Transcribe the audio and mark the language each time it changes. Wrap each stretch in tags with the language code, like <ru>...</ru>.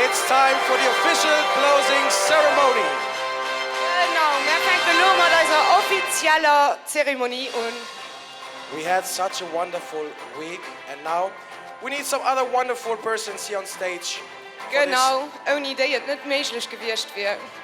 <en>time for the official closing ceremony.</en> <de>Genau, wir fangen nur mit dieser offiziellen Zeremonie an.</de> <en>We had such a wonderful week, and now we need some other wonderful persons here on stage.</en> <de>Genau, ohne die es nicht möglich gewesen wäre.</de>